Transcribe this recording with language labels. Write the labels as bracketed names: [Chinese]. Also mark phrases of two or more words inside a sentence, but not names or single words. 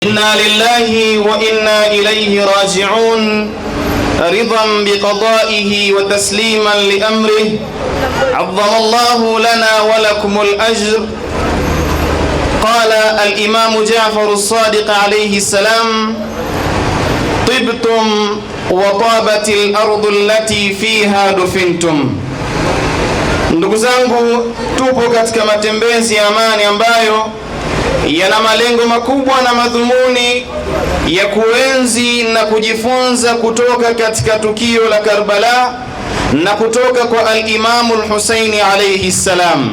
[Arabic] إنا لله وإنا إليه راجعون رضا بقضائه وتسليما لأمره عظم الله لنا ولكم الأجر. قال الإمام جعفر الصادق عليه السلام: طبتم وطابت الأرض التي فيها دفنتم. [Swahili] Ndugu zangu, tupo katika matembezi ya amani ambayo yana malengo makubwa na madhumuni ya kuenzi na kujifunza kutoka katika tukio la Karbala na kutoka kwa al-Imamu al-Husaini [Arabic] عليه السلام.